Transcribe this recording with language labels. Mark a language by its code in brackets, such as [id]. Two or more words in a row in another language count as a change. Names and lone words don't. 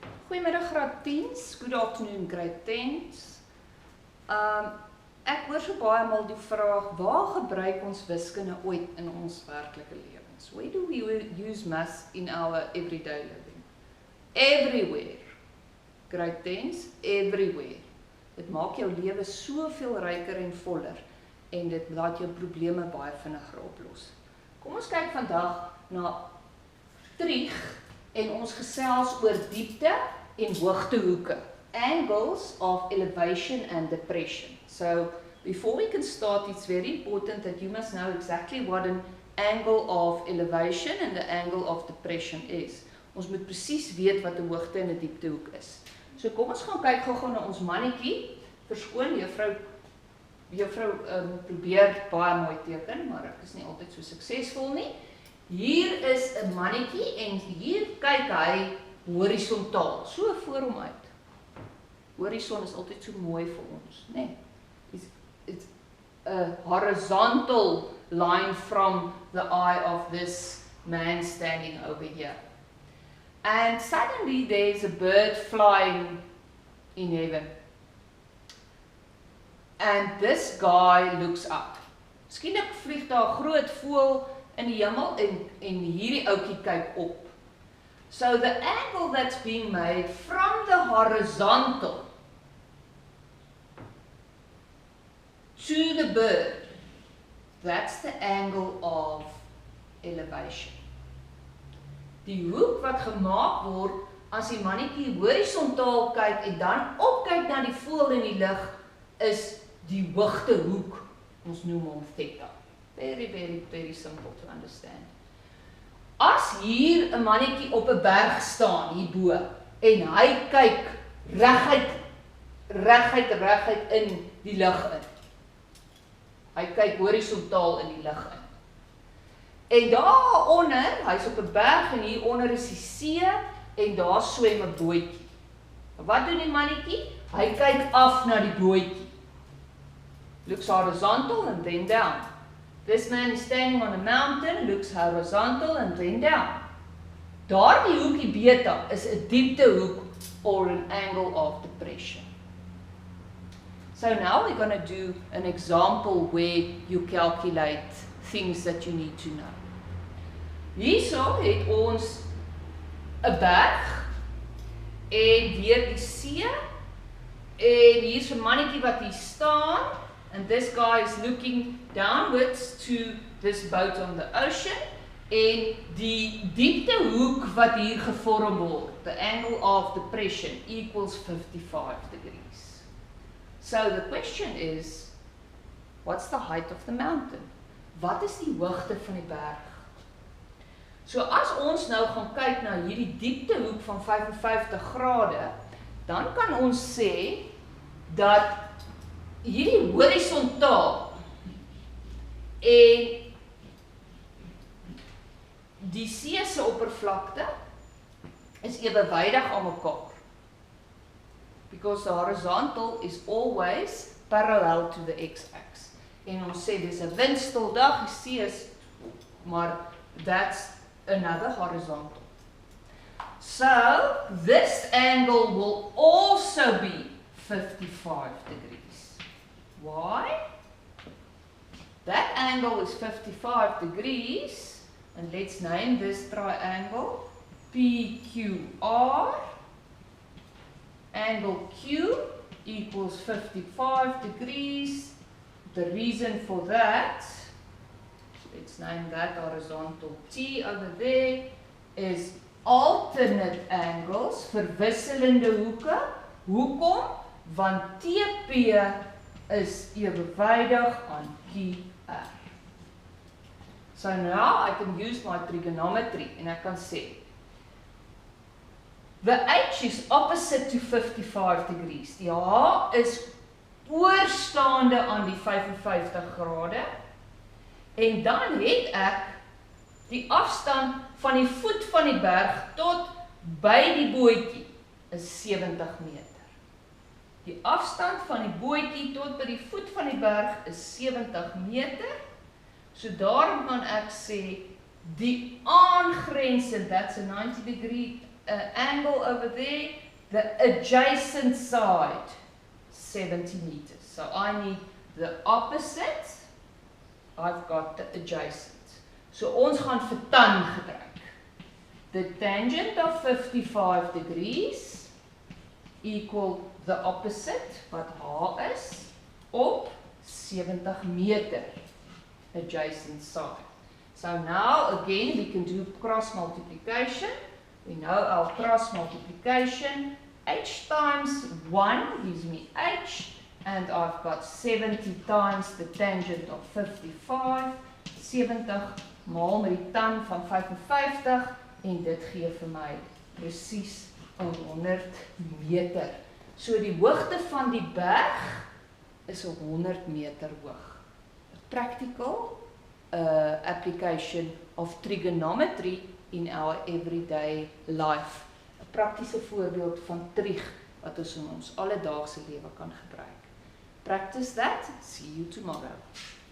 [af] Goeiemiddag graad 10's, [en] good afternoon grade 10's. [af] Ek hoor so baie maal die vraag, waar gebruik ons wiskunde ooit in ons werklike lewens? [en] Where do we use maths in our everyday living? Everywhere. Grade 10's, everywhere. [af] Dit maak jou lewe soveel ryker en voller en dit laat jou probleme baie vinniger oplos. Kom ons kyk vandag na trig en ons gesels oor diepte en hoogtehoeke. [en] Angles of elevation and depression. So, before we can start, it's very important that you must know exactly what an angle of elevation and the angle of depression is. [af] Ons moet presies weet wat 'n hoogte en 'n dieptehoek is. So kom ons gaan kyk gou na ons mannetjie. Verskoon, juffrou probeer baie mooi teken, maar ek is nie altyd so suksesvol nie. Hier is 'n mannetjie en hier kyk hy horisontaal, so voor hom uit. Horizon is altyd so mooi vir ons, né? [en] It's a horizontal line from the eye of this man standing over here. And suddenly there's a bird flying in heaven. And this guy looks up. [af] Skielik vlieg daar 'n groot voël in die hemel en hierdie ouetjie kyk op. [en] So the angle that's being made from the horizontal to the bird, that's the angle of elevation. [af] Die hoek wat gemaak word as die mannetjie horisontaal kyk en dan opkyk na die voël in die lug is die hoogtehoek. Ons noem hom theta. [en] Very, very, very simple to understand. [af] As hier 'n mannetjie op 'n berg staan hierbo en hy kyk reguit in die lug in. Hy kyk horisontaal in die lug in. En daaronder, hy's op 'n berg en hieronder is die see en daar swem 'n bootjie. Wat doen die mannetjie? Hy kyk af na die bootjie. [en] Looks horizontal and then down. This man is standing on a mountain, looks horizontal and then down. [af] Daardie hoekie beta is 'n dieptehoek [en] or an angle of depression. So now we're going to do an example where you calculate things that you need to know. [af] Hierso het ons 'n berg en weer die see en hier's 'n mannetjie wat hier staan [en] and this guy is looking downwards to this boat on the ocean [af] en die dieptehoek wat hier gevorm word, [en] the angle of depression equals 55 degrees. So the question is, what's the height of the mountain? [af] Wat is die hoogte van die berg? So as ons nou gaan kyk na hierdie dieptehoek van 55 grade, dan kan ons sê dat hierdie horisontaal en die see se oppervlakte is ewewydig aan mekaar. [en] Because the horizontal is always parallel to the x-axis. [af] En ons sê dis 'n windstil dag, die see is, maar [en] that's another horizontal. So this angle will also be 55 degrees. Why? That angle is 55 degrees, and let's name this triangle PQR. Angle Q equals 55 degrees. The reason for that, let's name that horizontal T over there, is alternate angles, [af] verwisselende hoeke. Hoekom? Want TP is ewewydig aan QR. [en] So now I can use my trigonometry and I can say the H is opposite to 55 degrees. [af] Die H is oorstaande aan die 55 grade. En dan het ek die afstand van die voet van die berg tot by die bootjie is 70 meter. Die afstand van die bootjie tot by die voet van die berg is 70 meter. So daarom kan ek sê die aangrensend, [en] that's a 90 degree angle over there, the adjacent side, 70 meters. So I need the opposite, I've got the adjacent. [af] So ons gaan vir tan gebruik. [en] The tangent of 55 degrees equal the opposite, [af] wat h is, op 70 meter, [en] adjacent side. So now again we can do cross multiplication. We know our cross multiplication, h times 1 gives me h, and I've got 70 times the tangent of 55, [af] 70 maal met die tan van 55, en dit gee vir my presies 100 meter. So die hoogte van die berg is 100 meter hoog. [en] A practical application of trigonometry in our everyday life. [af] 'n Praktiese voorbeeld van trig wat ons in ons alledaagse lewe kan gebruik. [en] Practice that. See you tomorrow.